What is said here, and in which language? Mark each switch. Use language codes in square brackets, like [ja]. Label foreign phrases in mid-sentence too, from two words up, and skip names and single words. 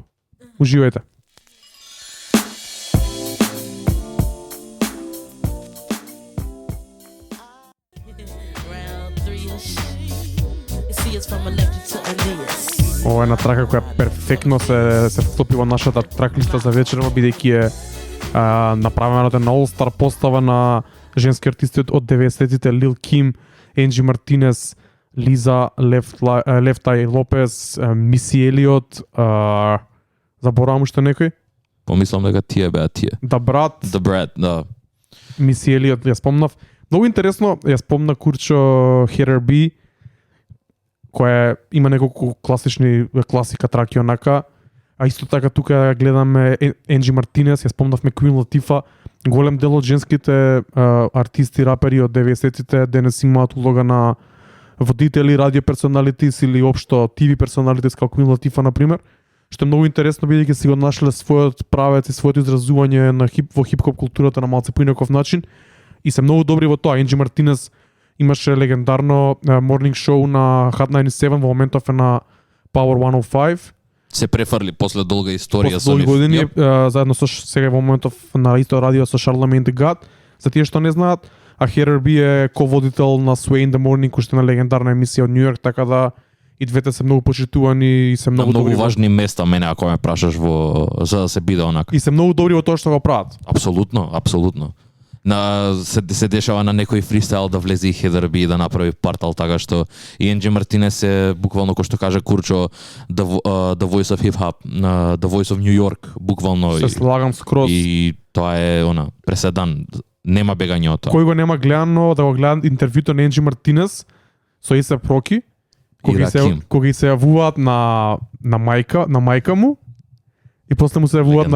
[mk] Уживајте. Ова е една трака која перфектно се вклопи во нашата траклиста за вечерва, бидејќи е направена од една all-star постава на женски артисти од 90-тите, Lil Kim, Angie Martinez, Лиза, Left Eye Lopez, Missy Elliott, заборавам уште некој? Помислам дека тие беа тие. The Brat, да. Missy Elliott, ја спомнав. Многу интересно, ја спомна Курчо Heather B, која има неколку класика траки онака, а исто така тука гледаме Angie Martinez, ја спомнавме Queen Latifah. Голем дел од женските артисти, рапери од 90-тите денес имаат улога на водители, радио персоналитис или општо ТВ персоналитис како Queen Latifah, например. што е многу интересно бидејќи си го нашле својот правец и своето изразување на во хип-хоп културата на малце поинаков начин и се многу добри во тоа. Енџи Мартинес имаше легендарно [en] morning show [mk] на Hot 97, во моментов е на Power 105. Се префрли после долга историја После долги нив. години, Јап. заедно со сега во моментов на исто радио со Charlamagne the God. За тие што не знаат, а Heather B е ководител на Sway in the Morning, кој што е на легендарна емисија од Нью Йорк, така да и двете се многу почитувани и се На многу многу добри. важни места мене ако ме прашаш за да се биде онака. И се многу добри во тоа што го прават. Апсолутно, апсолутно. Се дешава на некој фристайл да влезе и Heather B и да направи партал така што и Енџи Мартинес е буквално кој што каже Курчо [en] the voice of hip hop, the voice of New York [mk] буквално Се слагам скроз. и тоа е преседан. Нема бегање од тоа. Кој го нема гледано да го гледа интервјуто на Енџи Мартинес со Исе Проки, Раким. кога се јавуваат на мајка му и после му се јавуваат на